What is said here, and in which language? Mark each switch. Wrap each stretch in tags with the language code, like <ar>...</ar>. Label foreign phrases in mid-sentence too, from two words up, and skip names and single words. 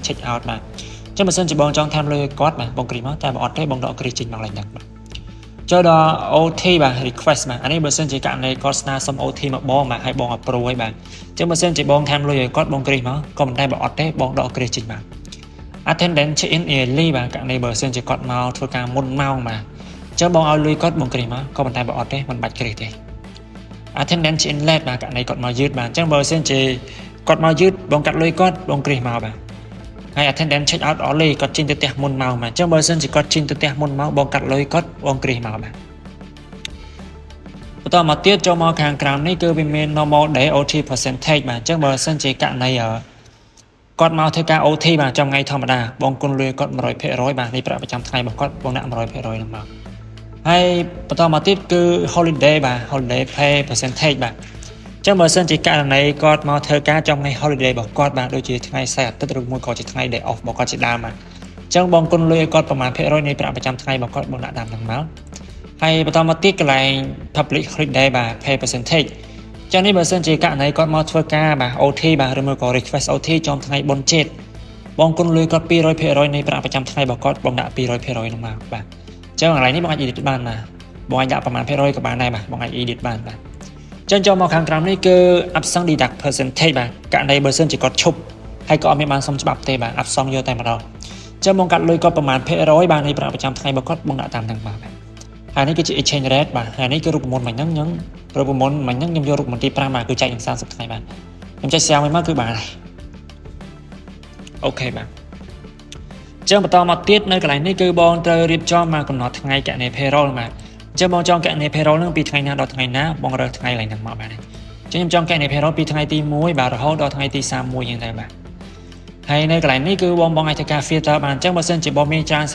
<en>check out</en> <km>បាទចឹងបើសិនជាបងចង់ថែមលុយគាត់បាទបងគ្រីសមកតែបើអត់ទេបងដកគ្រីសចេញមកឡើងហ្នឹងបាទចូលដល់ OT បាទ request បាទអានេះបើសិនជាករណីគាត់ស្នើសុំ OT មកបងបាទឲ្យបង approve ឲ្យបាទចឹងបើសិនជាបងថែមលុយឲ្យគាត់បងគ្រីសមកក៏ប៉ុន្តែបើអត់ទេបងដកគ្រីសចេញបាទ</km> <en>attendance check in early</en> <km>បាទករណីបើសិនជាគាត់មកធ្វើការមុនម៉ោងបាទចឹងបងឲ្យលុយគាត់បងគ្រីសមកក៏ប៉ុន្តែបើអត់ទេមិនបាច់គ្រីសទេ</km> <en>attendance check in late</en> <km>បាទករណីគាត់មកយឺតបាទចឹងបើសិនជាគាត់មកយឺតបងកាត់លុយគាត់បងគ្រីសមកបាទហើយ</km> <en>attendance check out early</en> <km>គាត់ចេញទៅផ្ទះមុនម៉ោងបាទអញ្ចឹងបើសិនជាគាត់ចេញទៅផ្ទះមុនម៉ោងបងកាត់លុយគាត់បងគ្រីសមកបាទ បន្តមកទៀតចូលមកខាងក្រោមនេះគឺវាមាន</km> <en>normal day OT percentage</en> <km>បាទអញ្ចឹងបើសិនជាករណីគាត់មកធ្វើការ OT បាទtrongថ្ងៃធម្មតាបងគុណលុយគាត់ 100% បាទនេះប្រាក់ប្រចាំថ្ងៃរបស់គាត់បងដាក់ 100% ហ្នឹងមកហើយបន្តមកទៀតគឺ holiday បាទ</km> <en>holiday pay percentage</en> <km>បាទចឹងបើសិនជាករណីគាត់មកធ្វើការtrongថ្ងៃ holiday របស់គាត់បាទដូចជាថ្ងៃសៅរ៍អាទិត្យឬមួយក៏ជាថ្ងៃ</km> <en>day off</en> <km>របស់គាត់ជាដើមបាទចឹងបងគុណលុយឲ្យគាត់ប្រមាណ%នៃប្រាក់ប្រចាំថ្ងៃរបស់គាត់បងដាក់តាមហ្នឹងមកហើយបន្តមកទៀតកន្លែង</km> <en>public holiday</en> <km>បាទ</km> <en>pay percentage</en> <km>ចឹងនេះបើសិនជាករណីគាត់មកធ្វើការបាទ OT បាទឬមួយក៏</km> <en>request OT</en> <km>ចំថ្ងៃបុណ្យជាតិបងគុណ លុយគាត់ 200% នៃប្រាក់ប្រចាំថ្ងៃរបស់គាត់បងដាក់ 200% ហ្នឹងមកបាទចឹងកន្លែងនេះបងអាច edit បានបាទបងអាចដាក់ប្រមាណ%ក៏បានដែរបាទបងអាច edit បានបាទចឹងចូលមកខាងក្រោមនេះគឺ</km> <en>absent deduct percentage</en> <km>បាទករណីបើសិនជាគាត់ឈប់ហើយក៏អត់មានបានសុំច្បាប់ទេបាទ absent យកតែម្ដងចឹងបងកាត់លុយគាត់ប្រមាណ%បាទនៃប្រាក់ប្រចាំថ្ងៃរបស់គាត់បងដាក់តាមហ្នឹងបាទហើយនេះគឺជា</km> <en>exchange rate</en> <km>បាទហើយនេះគឺរូបមន្តមិញហ្នឹងខ្ញុំរូបមន្តមិញហ្នឹងខ្ញុំយករូបមន្តទី5បាទគឺចែកនឹង30ថ្ងៃ បាទខ្ញុំចែក share មកគឺបានហើយអូខេបាទចឹងបន្តមកទៀតនៅកន្លែងនេះគឺបងត្រូវរៀបចំមកកំណត់ថ្ងៃកណនី payroll បាទចឹងបងចង់កណនី payroll ហ្នឹងពីថ្ងៃណាដល់ថ្ងៃណាបងរើសថ្ងៃឡើងហ្នឹងមកបាទចឹងខ្ញុំចង់កណនី payroll ពីថ្ងៃទី1បាទរហូតដល់ថ្ងៃទី31យ៉ាងដែរបាទហើយនៅកន្លែងនេះគឺបងអាចធ្វើការ filter បានអញ្ចឹងបើសិនជាបងមានច្រើន</km>